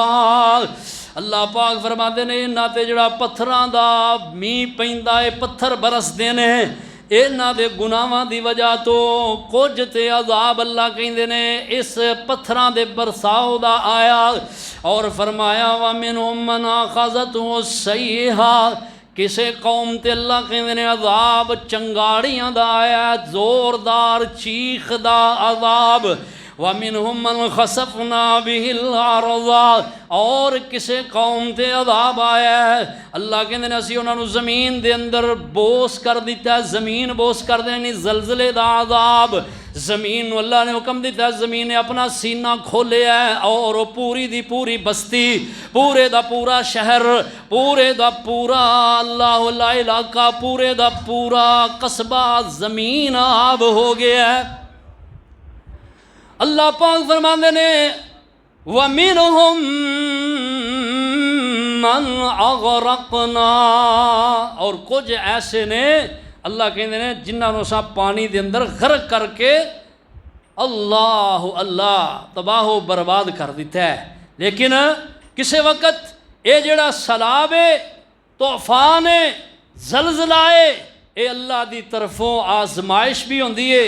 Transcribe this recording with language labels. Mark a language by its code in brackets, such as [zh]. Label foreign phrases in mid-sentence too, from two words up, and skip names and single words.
[pa] اللہ پاک فرماتے نے انہاں تے جیہڑا پتھراں دا مینہ پیندا ہے، پتھر برستے نے انہاں دے گناہاں دی وجہ توں. کچھ تے عذاب اللہ کہندے نے اس پتھراں دے برساؤ دا آیا. اور فرمایا [ar] ومنهم من أخذته الصيحة, [pa] کسے قوم تے اللہ کہندے نے عذاب چنگھاڑیاں دا آیا، زوردار چیخ دا عذاب. [ar] ومنهم من خسفنا به الأرض, [pa] اور کسے قوم تے عذاب آیا ہے اللہ کہندے نے اسی انہوں نے زمین دے اندر بوس کر دتا ہے. زمین بوس کر دینی، زلزلے دا عذاب۔ زمین اللہ نے حکم دتا ہے، زمین نے اپنا سینہ کھولیا ہے اور وہ پوری دی پوری بستی، پورے دا پورا شہر، پورے دا پورا اللہ علاقہ، پورے دا پورا قصبہ زمین آب ہو گیا ہے. اللہ پاک فرماتے نے [ar] ومنهم من أغرقنا, [pa] اور کچھ ایسے نے اللہ کہتے نے جنہوں نے اساں پانی کے اندر غرق کر کے اللہ اللہ تباہ برباد کر دتا ہے. لیکن کسی وقت یہ جیہڑا سیلاب ہے، طوفان ہے، زلزلہ ہے، یہ اللہ کی طرفوں آزمائش بھی ہوندی ہے.